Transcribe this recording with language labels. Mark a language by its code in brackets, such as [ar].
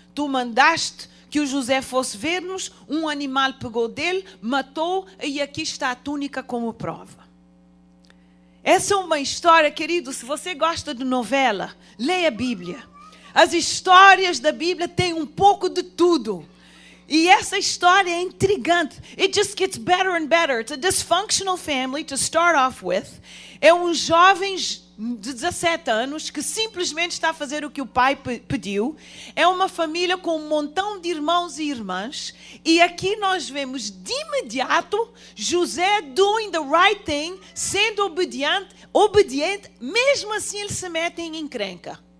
[pt] Tu mandaste que o José fosse ver-nos, um animal pegou dele, matou, e aqui está a túnica como prova. Essa é uma história, querido, se você gosta de novela, leia a Bíblia. As histórias da Bíblia têm um pouco de tudo. E essa história é intrigante. [en] It just gets better and better. It's a dysfunctional family to start off with. [pt] É um jovem de 17 anos que simplesmente está a fazer o que o pai pediu. É uma família com um montão de irmãos e irmãs. E aqui nós vemos de imediato José [en] doing the right thing, [pt] sendo obediente, mesmo assim ele se mete em encrenca.